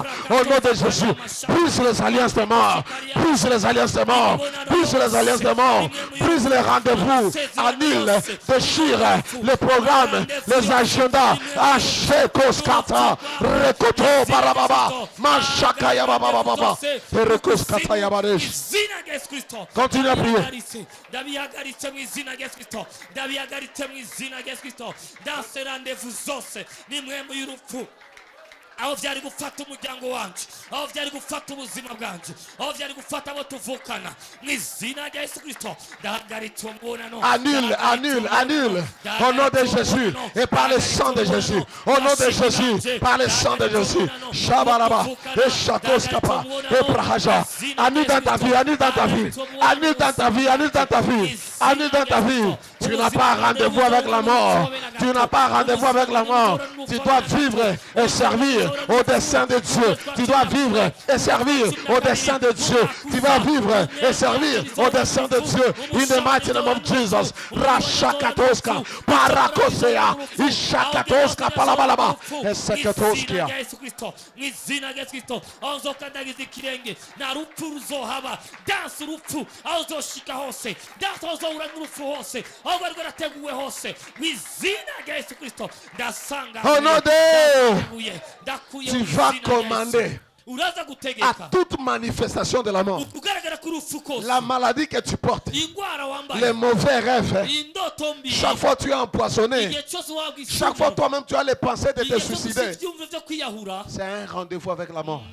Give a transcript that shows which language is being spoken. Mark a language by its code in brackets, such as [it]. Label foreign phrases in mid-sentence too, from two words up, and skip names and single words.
[fr] Au nom de Jésus, brise les alliances de mort, brise les alliances de mort, brise les alliances de mort, brise les rendez-vous, annule, déchire les programmes, les agendas. Achekoskata, Rekoto Barababa, Mashakaya Baba, et Rekoskata Yabaresh. Continue à prier. [rn] Ndabihagaritse mu izina rya Kristo, ndabihagaritse mu izina rya Kristo, ndase rendez-vous zose n'imwemwe y'urupfu aho byari gufata umuryango wanje, aho byari gufata ubuzima bwanje, aho byari gufata abo tuvukana mu izina rya Yesu Kristo, ndahagaritse umubonano. [fr] Annule, annule, annule au nom de Jésus et par le sang de Jésus, au nom de Jésus, par le sang de Jésus. Shabaraba et Shakoskapa et Prahaja. Annule dans ta vie, annule dans ta vie, annule dans ta vie, annule dans ta vie, annule dans ta vie. Tu n'as pas rendez-vous avec la mort. Tu n'as pas rendez-vous avec la mort. Tu dois vivre et servir au dessein de Dieu. Tu dois vivre et servir au dessein de Dieu. Tu vas vivre et servir au dessein de Dieu. [en] In the mighty name of Jesus. Rashakatoska, Parakosea, Ishakatoska, Palabalaba, Esekatoskia. [rn] Izina rya Kristo, aho zokandagiza ikirenge, na rupfu ruzohaba, danse urupfu, aho zoshika hose, danse aho zohura n'urupfu hose, aho bari barateguwe hose, izina rya Yesu Kristo, ndasanga. [fr] Tu vas commander à toute manifestation de la mort, la maladie que tu portes, les mauvais rêves, chaque fois tu es empoisonné, chaque fois toi-même tu as les pensées de te suicider, c'est un rendez-vous avec la mort.